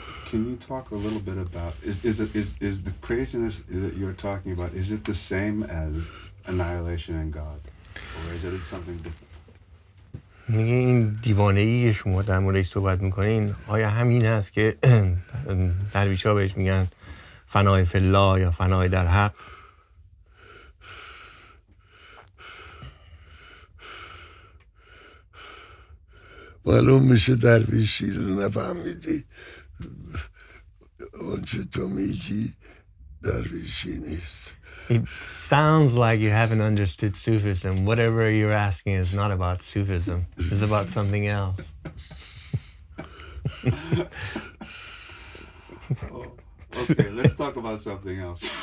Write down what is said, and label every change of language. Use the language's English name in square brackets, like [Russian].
[English] Can you talk a little bit about is the craziness that you're talking about, is it the same as annihilation and God, or is it something different? [Persian] میگه این دیوانه‌ای که شما در موردش صحبت میکنین آیا همین هست که درویش‌ها بهش میگن فنای فی الله یا فنای در حق؟ معلوم میشه درویشی رو نفهمیدی، اونچه تو میگی درویشی نیست. [English] It sounds like you haven't understood Sufism. Whatever you're asking is not about Sufism. It's about something else. Okay, let's talk about something else.